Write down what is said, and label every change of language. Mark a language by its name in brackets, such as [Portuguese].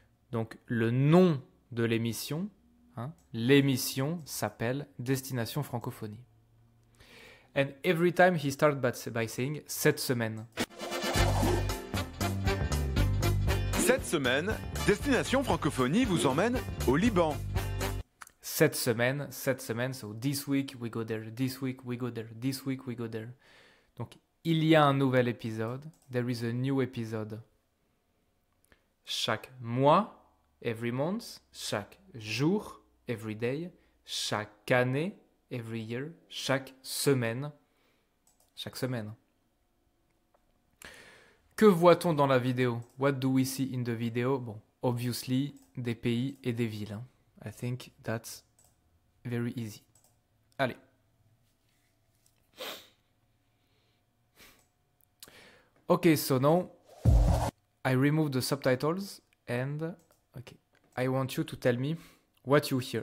[French] Donc le nom de l'émission, l'émission s'appelle Destination Francophonie. [English] And every time he starts by saying [French] cette semaine. Cette semaine, Destination Francophonie vous emmène au Liban. Cette semaine, [English] so this week we go there, this week we go there, this week we go there. [French] Donc il y a un nouvel épisode, [English] there is a new episode. [French] Chaque mois, [English] every month, [French] chaque jour, [English] every day, [French] chaque année, [English] every year, [French] chaque semaine. Que voit-on dans la vidéo? [English] What do we see in the video? Bon, obviously, [French] des pays et des villes. [English] I think that's very easy. Allez. Okay, so now I remove the subtitles and okay, I want you to tell me what you hear.